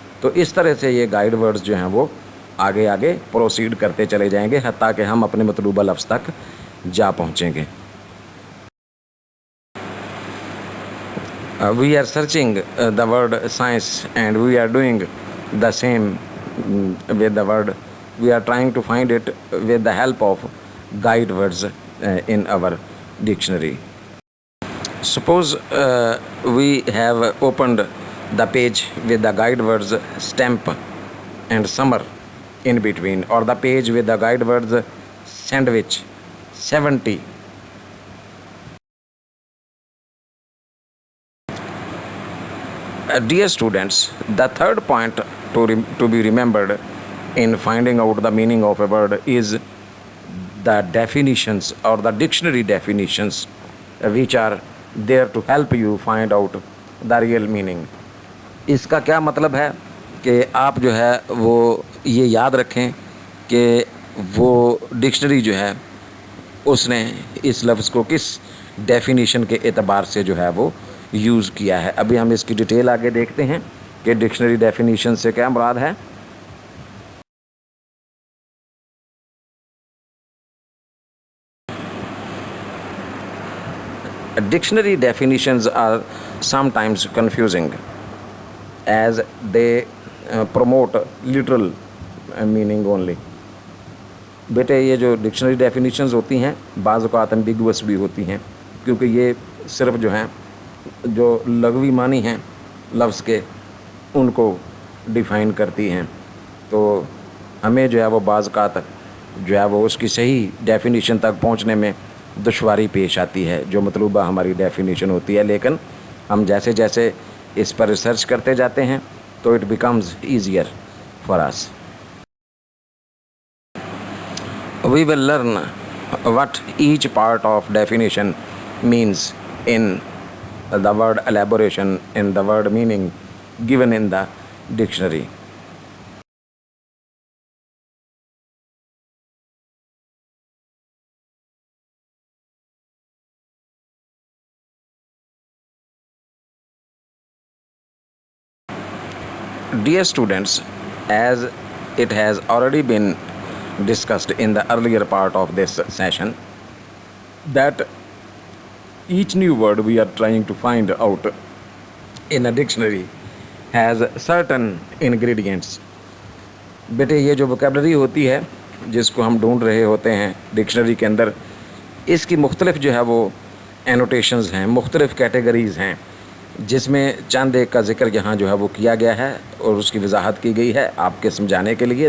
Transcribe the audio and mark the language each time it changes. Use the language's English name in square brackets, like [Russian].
[Urdu] تو اس طرح سے یہ گائیڈ ورڈز جو ہیں وہ آگے آگے پروسیڈ کرتے چلے جائیں گے حتیٰ کہ ہم اپنے مطلوبہ لفظ تک جا پہنچیں گے. [English] We are searching the word science and we are doing the same with the word. We are trying to find it with the help of guide words in our dictionary. Suppose we have opened the page with the guide words stamp and summer in between, or the page with the guide words sandwich, 70. Dear students, the third point to be remembered in finding out the meaning of a word is the definitions or the dictionary definitions which are there to help you find out the real meaning. [Urdu] اس کا کیا مطلب ہے کہ آپ جو ہے وہ یہ یاد رکھیں کہ وہ ڈکشنری جو ہے اس نے اس لفظ کو کس ڈیفینیشن کے اعتبار سے جو ہے وہ یوز کیا ہے. ابھی ہم اس کی ڈیٹیل آگے دیکھتے ہیں کہ ڈکشنری ڈیفینیشن سے کیا مراد ہے. [English] Dictionary definitions are sometimes confusing as they promote literal meaning only. [Urdu] بیٹے یہ جو ڈکشنری ڈیفینیشنز ہوتی ہیں بعض اوقات امبیگوس بھی ہوتی ہیں کیونکہ یہ صرف جو ہیں جو لغوی معنی ہیں لفظ کے ان کو ڈیفائن کرتی ہیں. تو ہمیں جو ہے وہ بعض اوقات جو ہے وہ اس کی صحیح ڈیفینیشن تک پہنچنے میں دشواری پیش آتی ہے جو مطلوبہ ہماری ڈیفینیشن ہوتی ہے, لیکن ہم جیسے جیسے اس پر ریسرچ کرتے جاتے ہیں تو [English] It becomes easier for us. We will learn what each part of definition means in the word elaboration, in the word meaning given in the dictionary. Dear students, as it has already been discussed in the earlier part of this session, that each new word we are trying to find out in a dictionary has certain ingredients. [Urdu] بیٹے یہ جو vocabulary ہوتی ہے جس کو ہم ڈھونڈ رہے ہوتے ہیں ڈکشنری کے اندر, اس کی مختلف جو ہے وہ اینوٹیشنز ہیں, مختلف کیٹیگریز ہیں جس میں چند ایک کا ذکر یہاں جو ہے وہ کیا گیا ہے اور اس کی وضاحت کی گئی ہے آپ کے سمجھانے کے لیے.